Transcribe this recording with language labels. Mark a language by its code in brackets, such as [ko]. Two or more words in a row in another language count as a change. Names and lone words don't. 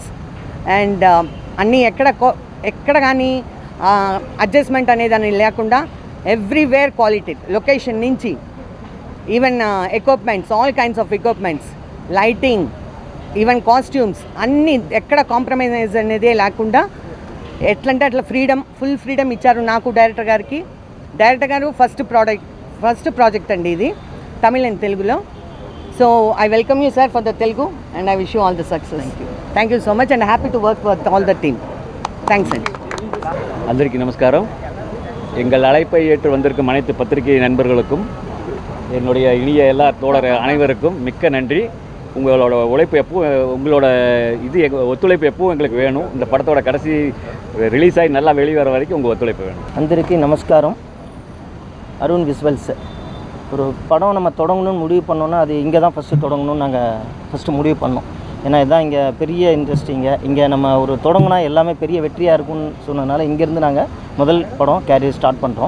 [te] అండ్ అన్నీ ఎక్కడ కానీ అడ్జస్ట్మెంట్ అనేది అని లేకుండా [en] everywhere quality, [te] లొకేషన్ నుంచి [en] even equipments, all kinds of equipments, lighting, even costumes [te] అన్నీ ఎక్కడ కాంప్రమైజ్ అనేదే లేకుండా ఎట్లంటే అట్లా [en] full freedom [te] ఇచ్చారు నాకు, డైరెక్టర్ గారికి. డైరెక్టర్ గారు [en] first project [te] అండి ఇది, తమిళ్ అండ్ తెలుగులో. [en] so I welcome you sir for the Telugu, and I wish you all the success. thank you so much, and happy to work with all the team. thanks and [te] అందరికీ నమస్కారం. [ta] எங்கள் அழைப்பை ஏற்று வந்திருக்கும் அனைத்து பத்திரிகை நண்பர்களுக்கும், என்னுடைய இனிய எல்லா தோழர் அனைவருக்கும் மிக்க நன்றி. உங்களோட உழைப்பு எப்பவும், உங்களோட ஒத்துழைப்பு எப்பவும் எங்களுக்கு வேணும். இந்த படத்தோட கடைசி ரிலீஸ் ஆகி நல்லா வெளியே வர வரைக்கும் உங்கள் ஒத்துழைப்பு வேணும். [te] అందరికీ నమస్కారం. [ta] அருண் விஸ்வல்ஸ். ஒரு படம் நம்ம தொடங்கணும்னு முடிவு பண்ணோன்னா அது இங்கே தான் ஃபஸ்ட்டு தொடங்கணும்னு நாங்கள் ஃபஸ்ட்டு முடிவு பண்ணோம். ஏன்னா இதுதான் இங்கே பெரிய இண்டஸ்ட்ரிங்க. இங்கே நம்ம ஒரு தொடங்கினா எல்லாமே பெரிய வெற்றியாக இருக்கும்னு சொன்னதுனால இங்கேருந்து நாங்கள் முதல் படம் [en] career start [ta] பண்ணுறோம்.